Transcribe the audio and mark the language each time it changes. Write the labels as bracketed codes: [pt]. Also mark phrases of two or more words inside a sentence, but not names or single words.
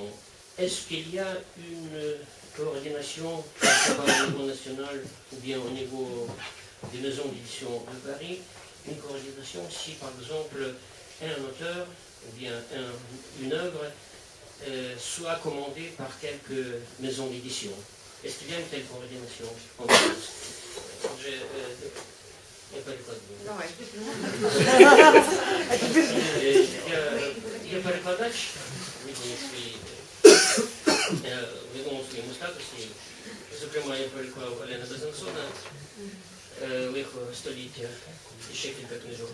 [fr] Est-ce qu'il y a une coordination, au niveau national ou bien au niveau des maisons d'édition de Paris, une coordination si par exemple un auteur ou bien une œuvre soit commandée par quelques maisons d'édition? Est-ce qu'il y a une telle coordination en France? [uk] Я перекладаю. Давай. Я перекладач, в відомому своєму статусі. Зокрема, я переклав Олена Безансона «Лихо століття» і ще кілька книжок.